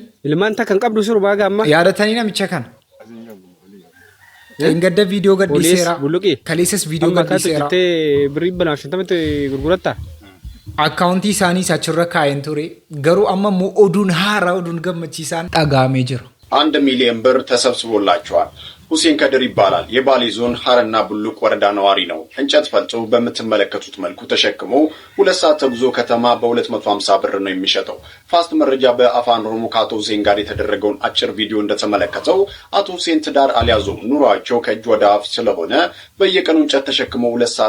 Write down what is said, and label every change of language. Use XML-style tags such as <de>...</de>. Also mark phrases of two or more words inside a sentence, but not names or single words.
<om>Ilmaan takkan qabdu surbaa gamma. Yaadattanii namicha kana? Engadda viidiyoo gadhiiseera. Kaleessas viidiyoo gadhiiseera. Birrii banaaf shantamatti gurguratta? Akkaawuntii isaanii achirra kaa'een ture. Garuu amma immoo oduun haaraa oduun gammachiisaan dhagahamee jira.</om> <am>1 ሚሊዮን ብር ተሰብስቦላቸዋል። ሁሴን ከድር ይባላል። የባሌ ዞን ሐረና ቡሉቅ ወረዳ ነዋሪ ነው። እንጨት ፈልጦ በምትመለከቱት መልኩ ተሸክሞ 2 ሰዓት ተጉዞ ከተማ በ250 ብር ነው የሚሸጠው። ፋስት መረጃ በአፋን ኦሮሞ ከአቶ ሁሴን ጋር የተደረገውን አጭር ቪዲዮ እንደተመለከተው አቶ ሁሴን ትዳር አልያዙም። ኑሯቸው ከእጅ ወደ አፍ ስለሆነ በየቀኑ እንጨት ተሸክሞ 2 ሰዓት</am>